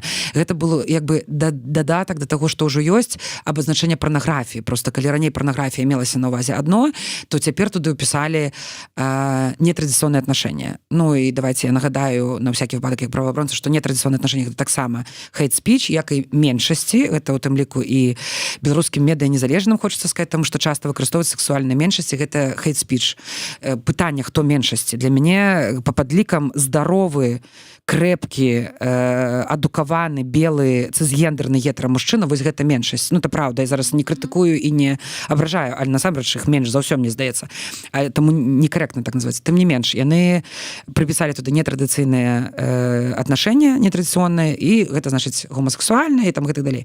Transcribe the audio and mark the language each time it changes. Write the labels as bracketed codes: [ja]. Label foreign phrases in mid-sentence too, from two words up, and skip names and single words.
[be] Гэта было, як бы, дадатак да таго, што ўжо ёсць абазначэнне парнаграфіі. Просто калі раней парнаграфія мелася на ўвазе адно, то цяпер туды ўпісалі нетрадыцыйныя аднашэнні. Ну і давайте я нагадаю на всякі выпадак як праваабаронца, што нетрадыцыйныя аднашэнні гэта таксама [en] hate speech, [be] як і меншасці, гэта ў тым ліку і беларускім медыа незалежным, хочацца сказаць, таму што часта выкарыстоўваюць сексуальныя меншасці, гэта [en] hate speech. [be] Пытанне, хто меншасці. Для мяне па падлікам здаровы, крэпкі, адукаваны, белы, цызгендерны гетарамужчына, вось гэта меншасць. Ну, [ru] это правда, [be] я зараз не крытыкую і не абражаю, але насамрэч іх менш за ўсё, мне здаецца. Таму некарэктна так называць. Тым не менш, яны прыпісалі туды нетрадыцыйныя аднашэнні, нетрадыцыйныя, і гэта значыць гомасексуальныя, і там гэта далей.